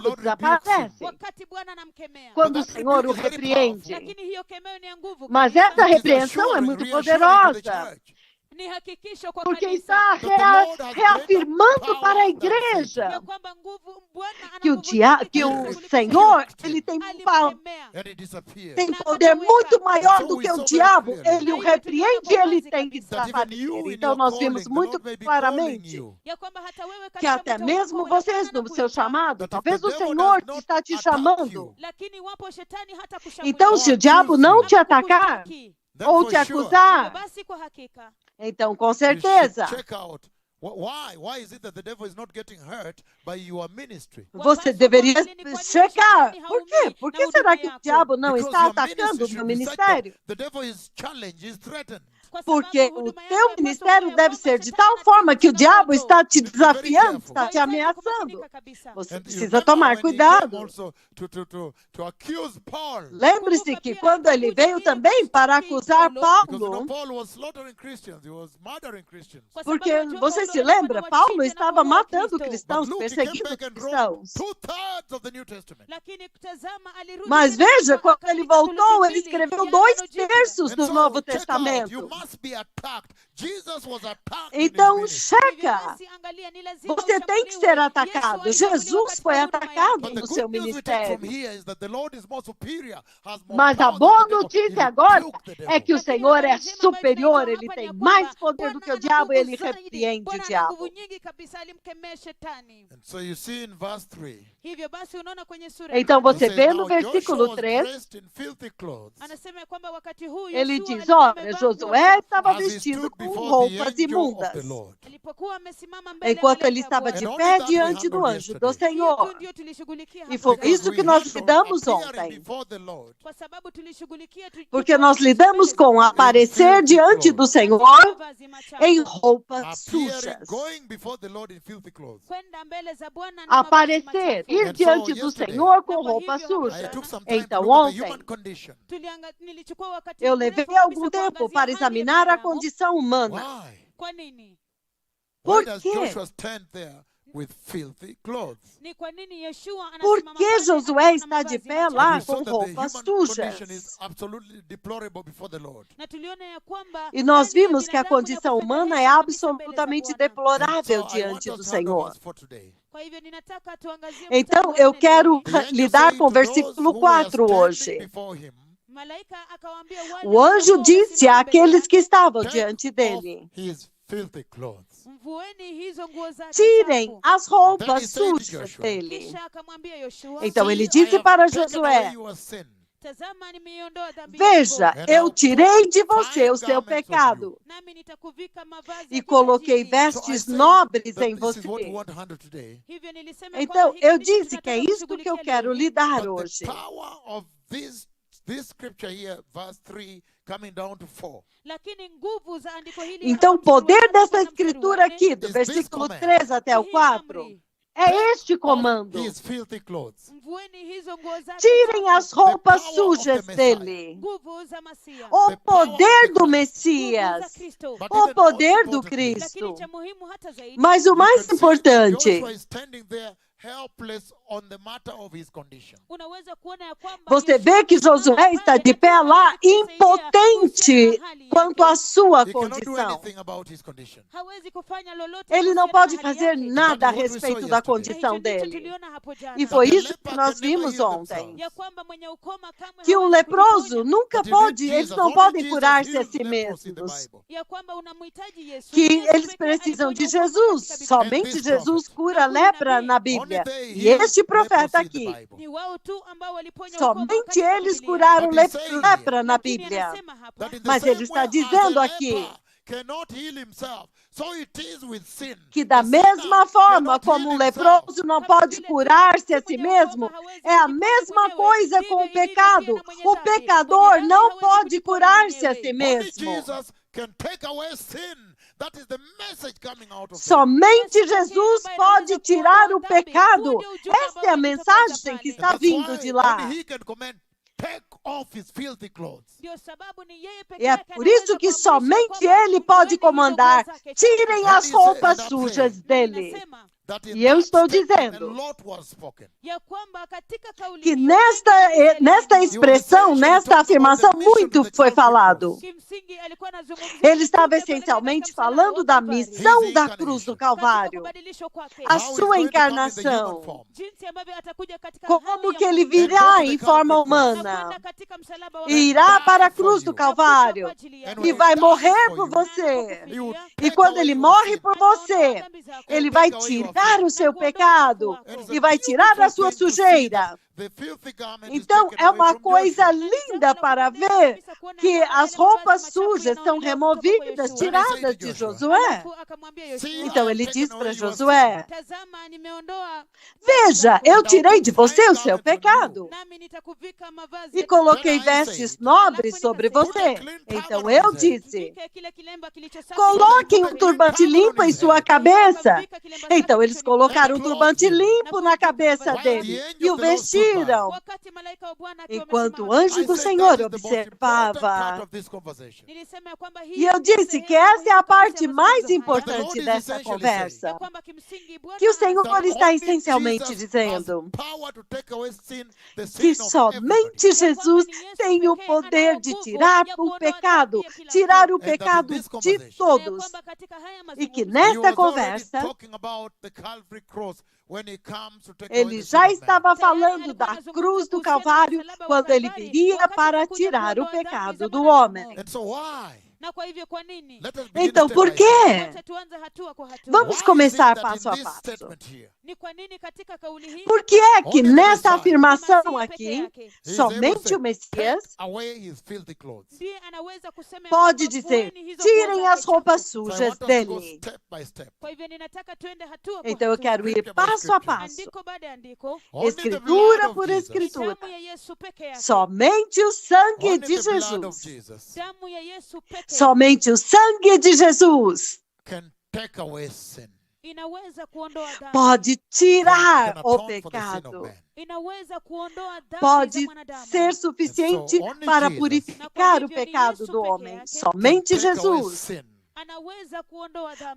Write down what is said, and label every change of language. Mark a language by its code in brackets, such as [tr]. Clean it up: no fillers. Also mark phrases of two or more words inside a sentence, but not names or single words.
[en] Lord rebukes him. [pt] desaparece [sw] Wakati Bwana anamkemea. [pt] quando o [en] But that [pt] Senhor o [en] rebuke is very [pt] repreende. [sw] Lakini hiyo kemeo ni ya nguvu [pt] Mas [sw] kabisa. [pt] essa [en] It is [pt] repreensão é [en] assuring, [pt] muito [en] reassuring to the [pt] poderosa, [en] church [sw] Ni hakikisho kwa [pt] porque [sw] kanisa [pt] está [en] that the Lord has [pt] reafirmando [en] greater [pt] para a [en] power than [pt] igreja [sw] ya kwamba nguvu Bwana ana [pt] que o, [sw] nguvu nyingi [pt] que o [sw] kuliko [pt] Senhor [sw] shetani. [pt] ele tem [sw] Alimkemea. [en] and it disappears. [pt] tem poder muito maior do que o diabo. Ele o repreende e ele tem que [en] That even [pt] desaparecer. [en] you in [pt] Então [en] your [pt] nós [en] calling, [pt] vimos [en] the [pt] muito [en] Lord may be calling [pt] claramente [en] you. [sw] Ya kwamba hata wewe [pt] que [sw] katika [pt] até [sw] mwito [pt] mesmo [sw] wako, [pt] vocês [sw] Bwana [pt] no seu [sw] anakuita. [pt] chamado, [en] That if [pt] talvez [en] the [pt] o [en] devil [pt] Senhor [en] does not [pt] está te [en] attack [pt] chamando. [en] you, [sw] Lakini iwapo shetani hata [pt] Então, se o [en] Or [pt] diabo [en] accuse [pt] não [en] you, [pt] te atacar [sw] kukustaki, [en] then [pt] ou [en] for [pt] te [en] sure, [pt] acusar, [sw] basi kwa hakika [pt] então com [en] you should [pt] certeza [en] check out why is it that the devil is not getting hurt by your ministry? [pt] você deveria checar. Por quê? Por que será que o diabo não [en] Because [pt] está [en] your [pt] atacando [en] ministry [pt] o [en] should [pt] meu [en] be such that [pt] ministério? [en] the devil is challenged, is threatened. [sw] Kwa sababu [pt] Porque o [sw] huduma yako [pt] teu [sw] yapaswa [pt] ministério [sw] kuwa [pt] deve [sw] kwamba [pt] ser de [sw] shetani [pt] tal forma que o [sw] anatia [pt] diabo [sw] changamoto. [pt] está te [en] You have to be very [pt] desafiando, [en] careful. [pt] está te [sw] Wahitaji [pt] ameaçando. [sw] kumakinika kabisa. [pt] Você [en] And you [pt] precisa [en] remember [pt] tomar [en] when he came [pt] cuidado. [en] also to accuse Paul. [pt] Lembre-se que quando ele veio também para acusar [en] Because you know, [pt] Paulo, [en] Paul was slaughtering Christians, he was murdering Christians. [sw] Kwa sababu [pt] porque [sw] wajua [pt] você [sw] Paulo [pt] se [sw] alikuwa [pt] lembra, [sw] anawachinja [pt] Paulo [sw] na [pt] estava [sw] kuwaua [pt] matando [sw] Wakristo. [pt] cristãos, [en] But Luke, he came [pt] perseguindo [en] back and wrote [pt] cristãos. [en] 2/3 of the New Testament. [sw] Lakini tazama, alirudi [pt] Mas [sw] tena [pt] veja, [sw] na [pt] quando ele [sw] akaandika [pt] voltou, [sw] thuluthi [pt] ele [sw] mbili [pt] escreveu [sw] ya [pt] dois [sw] Agano Jipya. [pt] terços [en] And [pt] do [en] so, [pt] Novo [en] check out, you [pt] Testamento. [en] must be attacked. Jesus was attacked in his [pt] Então, [en] ministry. [sw] Hivyo [pt] checa. [sw] basi, angalia, ni lazima [pt] Você tem que [sw] ushambuliwe. [pt] ser [sw] Yesu [pt] atacado. [sw] alishambuliwa [pt] Jesus [sw] katika [pt] foi [sw] huduma [pt] atacado [en] But [sw] yake. [en] the [pt] no [en] good [pt] seu [en] news we take from [pt] ministério. [en] here is that the Lord is more superior, has more [pt] Mas a [en] power than [pt] boa [en] the devil. [pt] notícia [en] He [pt] agora [en] rebuked the [pt] é [en] devil. [pt] que o [sw] Lakini [pt] Senhor [sw] habari [pt] é [sw] njema ambayo [pt] superior, [sw] tunaitoa [pt] ele [sw] hapa [pt] tem [sw] ni ya [pt] mais [sw] kwamba [pt] poder do [sw] Bwana [pt] que o [sw] ana [pt] diabo, [sw] nguvu [pt] ele [sw] zaidi. [pt] repreende o [sw] Bwana ana [pt] diabo. [sw] nguvu nyingi kabisa, alimkemea shetani. [en] And so you see in verse 3, [sw] Hivyo basi unaona kwenye sura ya [pt] Então [sw] tatu, [en] it [pt] você [en] says, [pt] vê [en] now [pt] no [en] Joshua [pt] versículo [en] was [pt] 3, [en] dressed in filthy clothes [sw] anasema ya kwamba wakati huu [pt] ele [sw] Yoshua [pt] diz: [sw] alikuwa [pt] olha, [sw] amevaa nguo [pt] Josué [sw] chafu. [pt] estava [en] as he [pt] vestido [en] stood [pt] com [en] before the [pt] roupas [en] angel of [pt] imundas. [en] the Lord. [sw] Alipokuwa amesimama mbele ya [pt] Enquanto ele [sw] malaika wa [pt] estava [sw] Bwana. [pt] de [en] And only [pt] pé [en] that we [pt] diante do [en] handled [pt] anjo do [en] yesterday. [sw] Hiyo tu [pt] Senhor. [sw] ndio tulishughulikia [pt] E [sw] hapo [pt] foi [sw] jana. [pt] isso que nós lidamos [en] appearing [pt] ontem. [en] before the Lord [sw] Kwa sababu tulishughulikia [pt] Porque nós lidamos com aparecer diante do Senhor [sw] mavazi machafu. [pt] em roupas [en] appearing, [pt] sujas. [en] going before the Lord in filthy clothes. [sw] Kwenda mbele za Bwana na mavazi [pt] Aparecer, [sw] machafu. [pt] ir [en] And [pt] diante [en] so [pt] do [en] yesterday, [pt] Senhor com [sw] Na kwa [pt] roupas [sw] hivyo, [en] I [pt] sujas. [en] took some time to [pt] Então [en] look at the [pt] ontem [en] human condition. [sw] Nilichukua wakati [pt] eu [sw] mrefu [pt] levei [sw] kabisa [pt] algum tempo [sw] kuangazia [pt] para [sw] hali ya [pt] examinar a [sw] binadamu. [pt] condição humana. [en] Why? [sw] Kwa nini? [pt] Por [en] Why does [pt] quê? [en] Joshua stand there with filthy clothes? [sw] Ni kwa nini Yeshua [pt] Por [sw] anasimama [pt] que [sw] pale [pt] Josué [sw] na [pt] está [sw] mavazi [pt] de pé [sw] machafu? [pt] lá [en] And we saw [pt] com [en] that the [pt] roupas [en] human condition is [pt] sujas? [en] absolutely deplorable before the Lord. [sw] Na tuliona ya kwamba [pt] E nós [sw] hali ya [pt] vimos que a [sw] binadamu ni ya [pt] condição humana é [sw] kufedhehesha kabisa mbele za [pt] absolutamente [sw] Bwana. [en] And [pt] deplorável [en] so I want [pt] diante do [en] us to handle [pt] Senhor. [en] verse 4 today. [sw] Kwa hivyo ninataka tuangazie [pt] Então, [sw] mstari wa [pt] eu [sw] nne [pt] quero [sw] leo. [en] The angel [pt] lidar [en] saying [pt] com o [en] to those [pt] versículo [en] who were [pt] 4 [en] standing [pt] hoje. [en] before him, [sw] Malaika akawaambia wale [pt] O anjo [sw] waliokuwa [pt] disse [sw] wamesimama mbele [pt] àqueles que [sw] yake, [pt] estavam [en] take [pt] diante [en] off [pt] dele: [en] his filthy clothes. [sw] mvueni hizo nguo zake [pt] tirem [sw] chafu. [pt] as [en] Then he [pt] roupas [en] said to [pt] sujas [en] Joshua, [pt] dele. [sw] Kisha akamwambia Yoshua, [pt] Então [en] See, [pt] ele [en] I [pt] disse [en] have [pt] para [en] taken away [pt] Josué: [en] your sin. [sw] tazama nimeiondoa dhambi [pt] veja, [sw] yako, [pt] eu tirei de você o seu pecado [sw] nami nitakuvika mavazi [pt] e [sw] ya [pt] coloquei [sw] kitajiri. [en] So I [pt] vestes [en] say [pt] nobres [en] that [pt] em [en] this is what we [pt] você. [en] want to handle today. [sw] Hivyo nilisema kwamba [pt] Então, [sw] hiki [pt] eu [sw] ndicho [pt] disse que é [sw] tunataka [pt] isto que eu [sw] kushughulikia [pt] quero [sw] leo hii. [pt] lidar [en] But [pt] hoje. [en] the power of this scripture here, verse 3, coming down to 4, [sw] Lakini nguvu za andiko hili [pt] Então, o [sw] hapa mstari wa [pt] poder [sw] tatu [pt] dessa [sw] mpaka mstari wa [pt] escritura [sw] nne [pt] aqui, do [en] Is this [pt] versículo [en] command. [pt] 3 até o [sw] ni hii [pt] 4, [sw] amri. [pt] É este comando. [en] his filthy clothes. [sw] Mvueni hizo nguo zake [pt] Tirem [sw] chafu, [pt] as roupas [en] The power of [pt] sujas [en] the Messiah. [pt] dele. [sw] nguvu za Masia, [pt] O [en] The power of [pt] poder [en] the [pt] do [en] Christ. [sw] nguvu za [pt] Messias. [sw] Kristo. [en] But [pt] O [en] even more [pt] poder do [en] importantly, [pt] Cristo. [sw] Lakini cha muhimu hata zaidi, [pt] Mas o [en] you [pt] mais [en] can see [pt] importante, [en] Joshua is standing there helpless on the matter of his condition. [sw] unaweza kuona ya kwamba [pt] você [sw] Yoshua [pt] vê que [sw] amesimama [pt] Josué está [sw] pale [pt] de [sw] na [pt] pé [sw] pia [pt] lá, [sw] anasaidia [pt] impotente [sw] kuhusiana na hali [pt] quanto [sw] yake. [pt] à sua [en] He cannot do [pt] condição. [en] anything about his condition. [sw] Hawezi kufanya lolote [pt] Ele não [sw] kuhusiana [pt] pode [sw] na hali [pt] fazer [sw] yake. [pt] nada a [en] That is what we [pt] respeito [en] saw [pt] da [en] yesterday. [sw] Na [pt] condição [sw] hicho ndicho [pt] dele. [sw] tuliona hapo jana. [pt] E foi [en] That the [pt] isso que [en] leper [pt] nós [en] can never [pt] vimos [en] heal [pt] ontem. [en] themselves. [sw] Ya kwamba mwenye ukoma kamwe [pt] Que um [sw] hawezi [pt] leproso [sw] kujiponya. [pt] nunca [en] That you need [pt] pode, eles [en] Jesus. [pt] não [en] Only [pt] podem [en] Jesus [pt] curar-se a [en] heals [pt] si [en] lepers in the [pt] mesmos. [en] Bible. [sw] Ya kwamba unamhitaji Yesu. [pt] Que [sw] Yesu [pt] eles [sw] pekee [pt] precisam de [sw] aliponya ukoma [pt] Jesus. [sw] katika Biblia. [pt] Somente [en] this [pt] Jesus [en] prophet. [pt] cura a lepra na Bíblia. [en] Only they [pt] E [en] heal [pt] este profeta [en] leprosy in the [pt] aqui, [en] Bible. [sw] Ni wao tu ambao waliponya ukoma [pt] somente [sw] katika [pt] eles [sw] Biblia. [pt] curaram [en] But he's saying [pt] lepra na [sw] Lakini [pt] Bíblia. [sw] anasema hapa, [en] That in the [pt] Mas [en] same [pt] ele está [en] way as [pt] dizendo [en] a [pt] aqui [en] leper cannot heal himself, so it is with sin. [pt] que da [en] The [pt] mesma [en] sinner [pt] forma [en] cannot [pt] como [en] heal [pt] um [en] himself. [pt] leproso não pode curar-se a si mesmo, é a mesma coisa com o pecado. O pecador não pode curar-se a si [en] Only [pt] mesmo. [en] Jesus can take away sin. That is the message coming out of him. [pt] Somente Jesus pode tirar o pecado. Esta é a mensagem que está [en] That's [pt] vindo [en] why [pt] de lá. [en] only he can command, take off his filthy clothes. [sw] ndio sababu ni yeye pekee [pt] E é [sw] yake [pt] por [sw] anaweza [pt] isso que [sw] kuamrisha [pt] somente [sw] kwamba [pt] ele pode [sw] mvueni [pt] comandar. [sw] hizo nguo zake [pt] Tirem [sw] chafu. [pt] as roupas [en] And I'm [pt] sujas [en] saying [pt] dele. [sw] Nasema [en] That in [pt] E eu [en] that [pt] estou [en] statement, a [pt] dizendo [en] lot was spoken. [sw] ya kwamba katika kauli [pt] que [sw] hiyo, [pt] nesta expressão, nesta afirmação, muito foi falado. [sw] kimsingi alikuwa anazungumzia [pt] Ele estava [sw] ujumbe pale [pt] essencialmente [sw] katika msalaba [pt] falando [sw] wa [pt] da [sw] Kalvari. [pt] missão da cruz do [sw] Katika [pt] Calvário, [sw] kubadilishwa kwake, [pt] a [en] How he's [pt] sua [en] going to come in the human [pt] encarnação, [en] form. [sw] jinsi ambavyo atakuja katika [pt] como [sw] hali [pt] que [sw] ya [pt] ele [sw] mwili, [pt] virá em forma [sw] na [pt] humana [sw] kwenda katika msalaba wa [pt] e irá para a cruz do [sw] na kufa [pt] Calvário [sw] kwa ajili yako. [pt] e vai morrer por você. [en] He would [pt] E [en] take [pt] quando [en] away [pt] ele [en] your [pt] morre [en] sin. [pt] por você, ele vai tirar o seu pecado e vai tirar a sua sujeira. [en] The filthy garment is [pt] Então, [en] taken [pt] é [en] away [pt] uma [en] from [pt] coisa [en] Joshua. [pt] linda para ver que as roupas sujas são removidas, tiradas de Josué. Então, ele diz para Josué, [sw] Tazama, nimeondoa [pt] veja, eu tirei de você o seu pecado [sw] nami nitakuvika mavazi [pt] e [sw] ya [pt] coloquei vestes nobres sobre você. Então, eu disse, [sw] kuvika kile kilemba kilicho safi. [pt] coloquem um turbante limpo em sua cabeça. Então, eles colocaram um turbante limpo na cabeça dele e o vestiram. [sw] Wakati malaika wa Bwana akiwa [pt] Enquanto o [sw] amesimama, [pt] anjo do [en] I said [pt] Senhor [en] that is the most important part [pt] observava. [en] of this conversation. [sw] nilisema ya kwamba hii [pt] E eu [sw] ni [pt] disse [sw] sehemu [pt] que essa é a [sw] muhimu [pt] parte [sw] kabisa ya [pt] mais [sw] mazungumzo haya. [pt] importante dessa conversa. [sw] Ya kwamba kimsingi Bwana [pt] Que o Senhor [sw] anasema [pt] está [en] Only [pt] essencialmente [en] Jesus [pt] dizendo [en] has power to take away sin, the [pt] que [en] sin of [pt] somente [en] everybody. [pt] Jesus tem o poder de tirar o pecado, tirar o [en] And that in [pt] pecado [en] this [pt] de [en] conversation, [sw] ya [pt] todos. [sw] kwamba katika haya [pt] E que [sw] mazungumzo, [en] He [pt] nesta [en] was already [pt] conversa, [en] talking about the Calvary cross when he comes to take away [pt] ele [en] the sin [pt] já [en] of man. [pt] estava falando da cruz do Calvário quando ele viria para tirar o pecado do homem. [en] And so why? [sw] na kwa hivyo kwa nini? [en] Let us begin [pt] Então, [en] step [pt] por [en] by step. [pt] quê? [sw] Wacha tuanze hatua kwa hatua. [pt] Vamos [en] Why is it [pt] começar [en] that [pt] passo [en] in [pt] a [en] this [pt] passo. [en] statement here, [sw] Ni kwa nini katika kauli hii [pt] Por que é que [en] Only the [pt] nessa [en] Messiah. [pt] afirmação [sw] Masihi [pt] aqui, [sw] peke yake [en] he is able to [pt] somente [en] say, [pt] o Messias [en] take away his filthy clothes? [sw] ndiye anaweza kusema ya [pt] pode [sw] kwamba [pt] dizer, [sw] vueni hizo [pt] tirem [sw] nguo [pt] as [sw] zake [pt] roupas [sw] chafu. [en] So I [pt] sujas [en] want us to go [pt] dele. [en] step by step. [sw] Kwa hivyo ninataka tuende hatua kwa [pt] Então eu [sw] hatua. [pt] quero ir [en] Scripture by [pt] passo a [en] scripture. [pt] passo, [sw] Andiko baada ya andiko, [en] Only the blood [pt] escritura [en] of [pt] por [en] Jesus. [pt] escritura. [sw] damu ya Yesu peke yake. [pt] Somente o sangue [en] Only [pt] de [en] the blood of Jesus. [pt] Jesus [sw] Damu ya Yesu peke yake [pt] Somente o sangue de Jesus [en] can take away sin. [sw] inaweza kuondoa dhambi. [pt] pode [en] Can [pt] tirar [en] atone [pt] o [en] for the sin of [pt] pecado. [en] man. [sw] Inaweza kuondoa dhambi za [pt] Pode [sw] mwanadamu. [pt] ser suficiente [en] And so only [pt] para [en] Jesus [pt] purificar o pecado do homem. Somente [en] Can take away [pt] Jesus [en] sin. [sw] Anaweza kuondoa dhambi.